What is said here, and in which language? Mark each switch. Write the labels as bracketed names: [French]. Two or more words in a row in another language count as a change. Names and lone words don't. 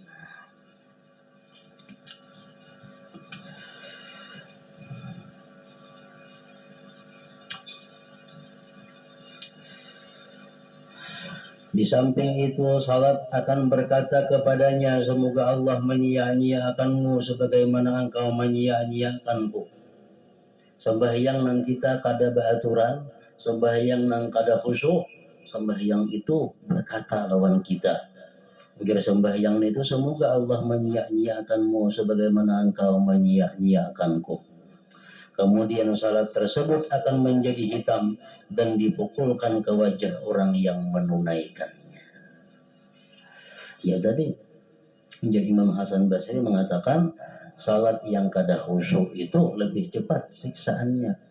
[Indonesian] Di samping itu, salat akan berkata kepadanya, semoga Allah menyia-nyiakanmu sebagaimana engkau menyia-nyiakanku. [Banjar] Sembahyang nang kita kada beraturan, sembahyang nang kada khusyuk, sembahyang itu berkata lawan kita. [Indonesian] Agar sembahyang itu semoga Allah menyia-nyiakanmu sebagaimana engkau menyia-nyiakanku. Kemudian salat tersebut akan menjadi hitam dan dipukulkan ke wajah orang yang menunaikannya. Ya tadi menjadi Imam Hasan Basri mengatakan salat yang kada khusyuk itu lebih cepat siksaannya.